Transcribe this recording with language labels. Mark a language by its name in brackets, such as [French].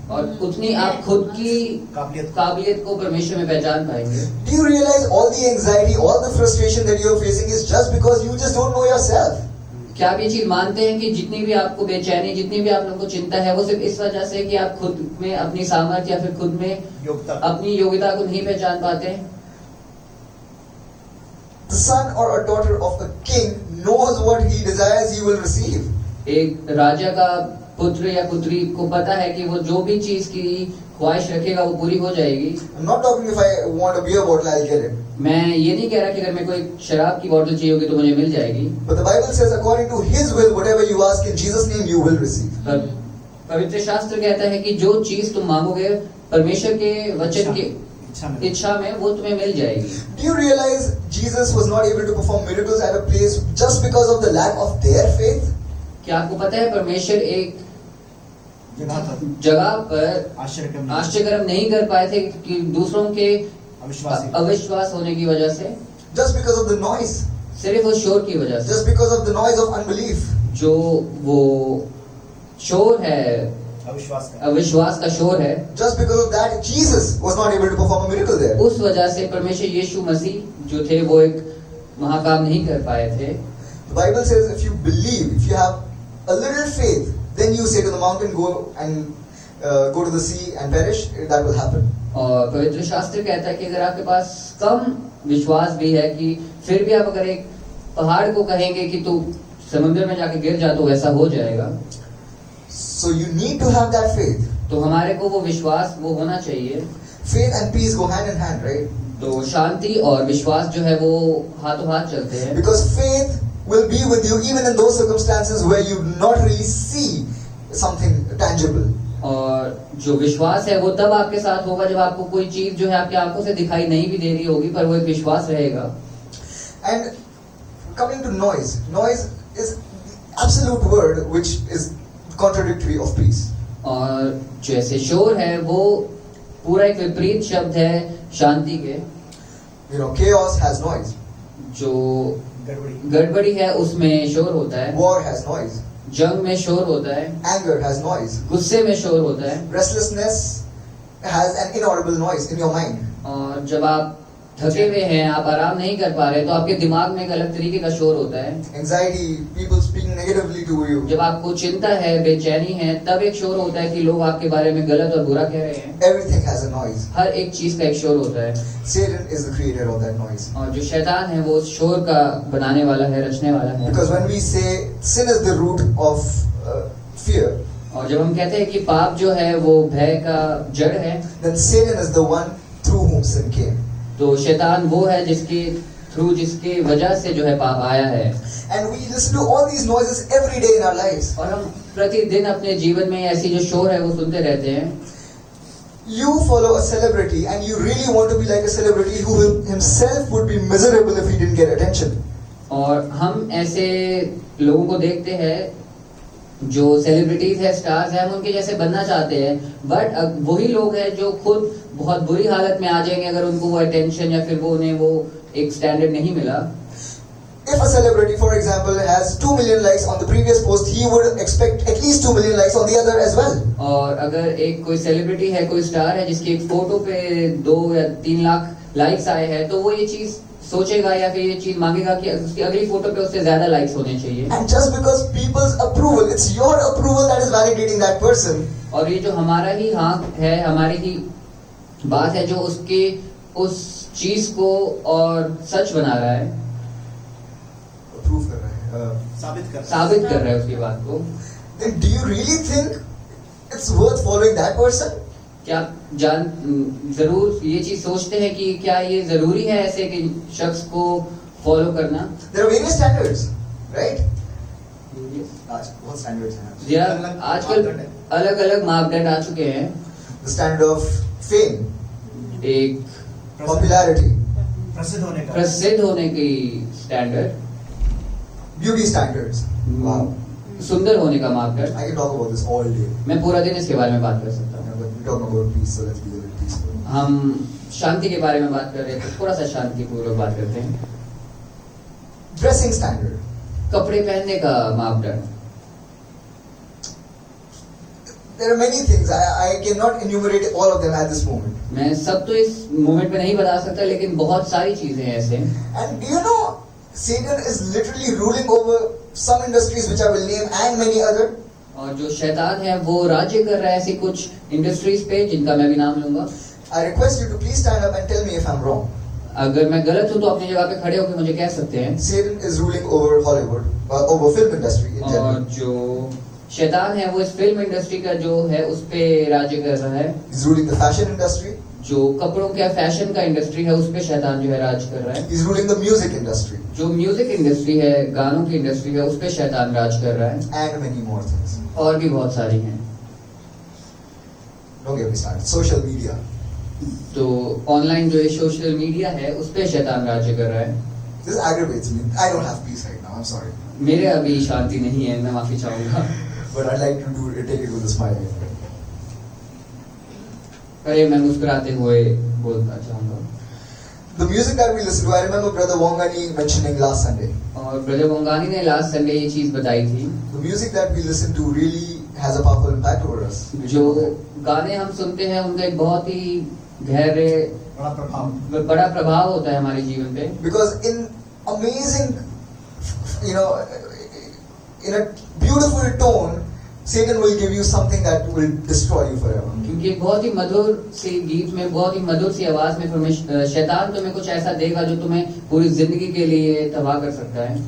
[Hindi] और उतनी आप खुद की काबिलियत को परमेश्वर में पहचान पाएंगे। [English] Do you realize all the anxiety, all the frustration that you are facing is just because you just don't know yourself? [Hindi] क्या आप ये चीज मानते हैं कि जितनी भी आपको बेचैनी, जितनी भी आप लोगों को चिंता है, वो सिर्फ इस वजह से कि आप खुद में अपनी सामर्थ्य या फिर खुद में अपनी योग्यता को नहीं पहचान पाते? [English] The son or a daughter of a king knows what he desires, he will receive. [Hindi] एक राजा का पुत्र या पुत्री को पता है कि वो जो भी चीज की ख्वाहिश रखेगा वो पूरी हो जाएगी। [English] I'm not talking if I want a beer bottle, I'll get it. [Hindi] मैं ये नहीं कह रहा कि अगर मेरे को एक शराब की बोतल चाहिए होगी तो मुझे मिल जाएगी। [English] But the Bible says, according to His will, whatever you ask in Jesus' name, you will receive. [Hindi] पर पवित्र शास्त्र कहता है कि जो चीज तुम मांगोगे परमेश्वर के वचन की इच्छा में वो तुम्हें मिल जाएगी। [English] Do you realize Jesus was not able to perform miracles at a place just because of the lack of their faith? [Hindi] क्या आपको पता है परमेश्वर एक जगह पर आश्चर्यकर्म नहीं कर पाए थे कि दूसरों के अविश्वास होने की वजह से? [English] Just because of the noise. [Hindi] सिर्फ उस शोर की वजह से, [English] Just because of the noise of unbelief. [Hindi] जो वो शोर है, अविश्वास का शोर है, [English] Just because of that, Jesus was not able to perform a miracle there. [Hindi] उस वजह से परमेश्वर यीशु मसीह जो थे वो एक महाकाम नहीं कर पाए थे। [English] The Bible says, if you believe, if you have a little faith, then you say to the mountain, go to the sea and perish. That will happen. [Hindi] और पवित्र शास्त्र कहता है कि अगर आपके पास कम विश्वास भी है कि फिर भी आप अगर एक पहाड़ को कहेंगे कि तू समुद्र में जाके गिर जा तो वैसा हो जाएगा। [English] So you need to have that faith. [Hindi] तो हमारे को वो विश्वास वो होना चाहिए। [English] Faith and peace go hand in hand, right? [Hindi] तो शांति और विश्वास जो है वो हाथों हाथ चलते हैं। [English] Because faith will be with you even in those circumstances where you do not really see something tangible. [Hindi] और जो विश्वास है वो तब आपके साथ होगा जब आपको कोई चीज जो है आपकी आंखों से दिखाई नहीं भी दे रही होगी, पर वो एक विश्वास रहेगा। [English] And coming to noise, noise is the absolute word which is contradictory of peace. [Hindi] और जैसे शोर है वो पूरा एक विपरीत शब्द है शांति के। [English] You know, chaos has noise. [Hindi] जो गड़बड़ी है उसमें शोर होता है। [English] War has noise. [Hindi] जंग में शोर होता है। [English] Anger has noise. [Hindi] गुस्से में शोर होता है। [English] Restlessness has an inaudible noise in your mind. [Hindi] और जब आप थके हुए हैं, आप आराम नहीं कर पा रहे, तो आपके दिमाग में एक अलग तरीके का शोर होता है। [English] Anxiety, people speaking negatively to you. [Hindi] जब आपको चिंता है, बेचैनी है, तब एक शोर होता है कि लोग आपके बारे में गलत और बुरा कह रहे हैं। [English] Everything has a noise. [Hindi] हर एक चीज का एक शोर होता है। [English] Satan is the creator of that noise. [Hindi] और जो शैतान है वो उस शोर का बनाने वाला है, रचने वाला है। [English] Because when we say sin is the root of fear, [Hindi] और जब हम कहते हैं कि पाप जो है वो भय का जड़ है, [English] then Satan is the one through whom sin came. [Hindi] तो शैतान वो है जिसकी वजह से जो है पाप आया है। [English] And we listen to all these noises every day in our lives. [Hindi] और हम प्रतिदिन अपने जीवन में ऐसी जो शोर है वो सुनते रहते हैं। [English] You follow a celebrity and you really want to be like a celebrity who himself would be miserable if he didn't get attention. [Hindi] और हम ऐसे लोगों को देखते हैं जो सेलिब्रिटीज है, स्टार्स है, हम उनके जैसे बनना चाहते हैं, बट वही लोग हैं जो खुद बहुत बुरी हालत में आ जाएंगे अगर उनको वो अटेंशन या फिर वो उन्हें वो एक स्टैंडर्ड नहीं मिला। [English] If a celebrity, for example, has 2 million likes on the previous post, he would expect at least 2 million likes on the other as well. [Hindi] और अगर एक कोई सेलिब्रिटी है, कोई स्टार है जिसकी एक फोटो पे 2 या 3 लाख लाइक्स आए हैं, तो वो ये चीज सोचेगा या फिर ये चीज मांगेगा कि उसकी अगली फोटो पे उससे ज्यादा लाइक्स होने चाहिए। [English] And just because people's approval, it's your approval that is validating that person. [Hindi] और ये जो हमारा ही हाँ है, हमारी ही बात है जो उसके उस चीज को और सच बना रहा है, Approve कर रहा है, साबित कर रहा है उसकी बात को। [English] Then do you really think it's worth following that person? [Hindi] क्या आप जरूर ये चीज सोचते हैं कि क्या ये जरूरी है ऐसे कि शख्स को फॉलो करना? [English] There are various standards, right? [Hindi] आज बहुत standards हैं। आजकल अलग अलग मापदंड आ चुके हैं। [English] The standard of fame, [Hindi] एक [English] popularity, [Hindi] प्रसिद्ध होने की स्टैंडर्ड, [English] beauty standards. Wow. [Hindi] सुंदर होने का मापदंड। [English] I can talk about this all day. [Hindi] मैं पूरा दिन इसके बारे में बात कर सकता हूँ। [English] But we're talking about peace, so let's be a little peaceful. [Hindi] हम शांति के बारे में बात कर रहे हैं, तो थोड़ा सा शांतिपूर्वक बात करते हैं। [English] Dressing standard. [Hindi] कपड़े पहनने का मापदंड। [English] There are many things. I cannot enumerate all of them at this moment. [Hindi] मैं सब तो इस मोमेंट में नहीं बता सकता, लेकिन बहुत सारी चीजें हैं ऐसे। [English] And do you know, Satan is literally ruling over some industries which I will name and many other. [Hindi] और जो शैतान है वो राज्य कर रहा है ऐसी कुछ इंडस्ट्रीज पे जिनका मैं भी नाम लूंगा। [English] I request you to please stand up and tell me if I'm wrong. [Hindi] अगर मैं गलत हूँ तो अपनी जगह पे खड़े होकर मुझे कह सकते हैं। [English] Satan is ruling over Hollywood, over film industry in [Hindi] और [English] general. [Hindi] जो शैतान है वो इस फिल्म इंडस्ट्री का जो है उस पे राज्य कर रहा है। [English] He's ruling the fashion industry. [Hindi] जो कपड़ों का फैशन का इंडस्ट्री है उस पे शैतान जो है राज कर रहा है। [English] He's ruling the music industry. [Hindi] जो म्यूजिक इंडस्ट्री है, गानों की इंडस्ट्री है, उस पे शैतान राज कर रहा है। [English] And many more things. [Hindi] और भी बहुत सारी हैं। [English] Don't get me started. Social media. [Hindi] तो ऑनलाइन जो सोशल मीडिया है उस पे शैतान राज्य कर रहा है। [English] This aggravates me. I don't have peace right now. I'm sorry. [Hindi] मेरे अभी शांति नहीं है, मैं माफी चाहूंगा। [English] But I'd like to take it with a smile. [Hindi] अरे मैं मुस्कुराते हुए बोलना चाहूंगा। [English] The music that we listen to, I remember Brother Wongani mentioning last Sunday. [Hindi] और ब्रदर वंगानी ने लास्ट संडे ये चीज बताई थी। [English] The music that we listen to really has a powerful impact over us. [Hindi] जो गाने हम सुनते हैं उनका एक बहुत ही गहरे बड़ा प्रभाव होता है हमारे जीवन पे। [English] Because in amazing, you know, in a beautiful tone, Satan will give you something that will destroy you forever. [Hindi] क्योंकि बहुत ही मधुर सी गीत में, बहुत ही मधुर सी आवाज में शैतान तुम्हें कुछ ऐसा देगा जो तुम्हें पूरी जिंदगी के लिए तबाह कर सकता है।